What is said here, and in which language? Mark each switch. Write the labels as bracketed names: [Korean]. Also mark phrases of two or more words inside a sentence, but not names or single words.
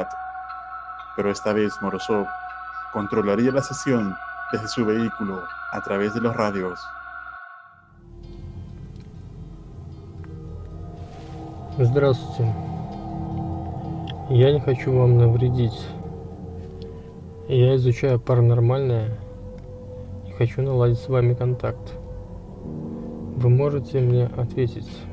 [Spanish] Pero esta vez Morozov controlaría la sesión desde su vehículo a través de los radios. [Russian] Здравствуйте. Я не хочу вам навредить. Я изучаю паранормальное и хочу наладить с вами контакт. Вы можете мне ответить?